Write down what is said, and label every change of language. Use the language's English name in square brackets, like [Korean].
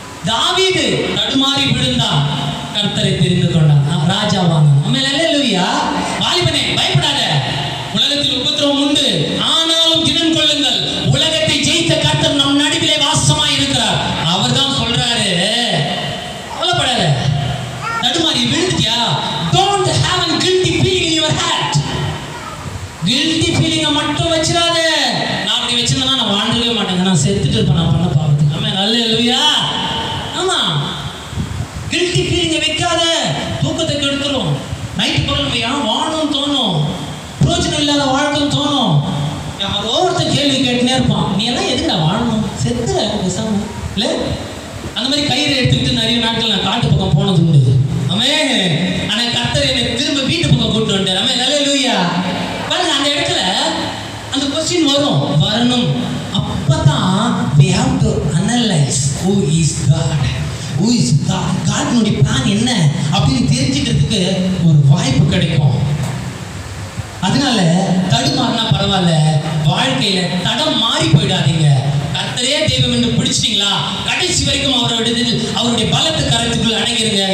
[Tamil] தாவீது தடுமாறி விழுந்தான், கர்த்தரை தெரிந்து கொண்டான், ராஜாவானான். அல்லேலூயா. வாலிபனே பயப்படாத, உலகத்தில் உபத்திரவம் உண்டு, ஆனாலும் திடன் கொள்ளுங்கள், உலகத்தை ஜெயித்த கர்த்தர் நம் நடுவிலே வாசமாய் இருக்கிறார். அவர் தான் சொல்றாரு, கவலைப்படாத. தடுமாறி விழுந்துட்டியா, [English] don't have a guilty feeling in your heart. [Tamil] guilty feeling மட்டும் வச்சிராத. நான் அப்படி வச்சிருந்தா நான் வாழ்ந்துடவே மாட்டேங்க, நான் செத்துட்டு இருப்பேன் நான் பண்ண பாவத்துக்கு. ஆமென், அல்லேலூயா. ஆமா, guilty feeling வைக்காத, தூக்கத்தை கெடுத்துரும். நைட்டு போல வாழணும் தோணும், பிரோஜனம் இல்லாத வாழ்க்கைன்னு தோணும். யாரோ ஒருத்தர் கேள்வி கேட்டுனே இருப்பான், நீ எல்லாம் எதுக்குடா வாழணும், செத்துற பேசாம இல்லை. அந்த மாதிரி கயிறை எடுத்துக்கிட்டு நிறைய நாட்கள் நான் காட்டு பக்கம் போனது உண்டு. ஆமென். ஆனா கர்த்தர் என்னை திரும்ப வீட்டு பக்கம் கூட்டு வந்துட்டார். ஆமென், அல்லேலூயா. பாருங்க, அந்த இடத்துல அந்த கொஸ்டின் வரணும். [English] அப்பதான் we have to analyze who is God. who is God? [Tamil] காட்னுடைய plan என்ன அப்படின்னு தெரிஞ்சுக்கிறதுக்கு ஒரு வாய்ப்பு கிடைக்கும். அதனால தடுமாறினா பரவாயில்ல, வாழ்க்கையில தடம் மாறி போயிடாதீங்க. கர்த்தரே தெய்வம் என்று பிடிச்சிட்டீங்களா, கடைசி வரைக்கும் அவருடைய பலத்து கரத்துக்குள் அடங்கிருங்க.